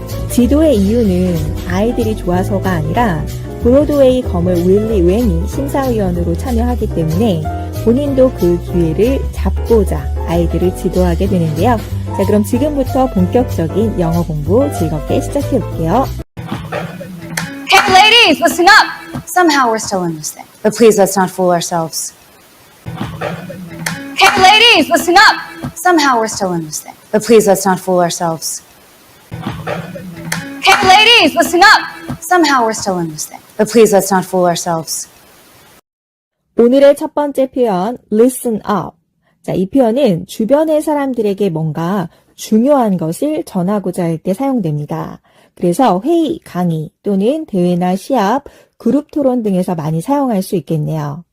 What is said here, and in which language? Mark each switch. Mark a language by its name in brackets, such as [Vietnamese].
[Korean] 지도의 이유는 아이들이 좋아서가 아니라 브로드웨이 거물 윌리 웬이 심사위원으로 참여하기 때문에 본인도 그 기회를 잡고자 아이들을 지도하게 되는데요. 자, 그럼 지금부터 본격적인 영어 공부 즐겁게 시작해 볼게요. [English] Hey ladies, listen up! Somehow we're still in this thing. But please let's not fool ourselves. Hey ladies, listen up! Somehow we're still in this thing. But please let's not fool ourselves. Hey ladies, listen up! Somehow we're still in this thing. But please let's not fool ourselves. [Korean] 오늘의 첫 번째 표현, listen up. 자, 이 표현은 주변의 사람들에게 뭔가 중요한 것을 전하고자 할 때 사용됩니다. 그래서 회의, 강의 또는 대회나 시합, 그룹 토론 등에서 많이 사용할 수 있겠네요.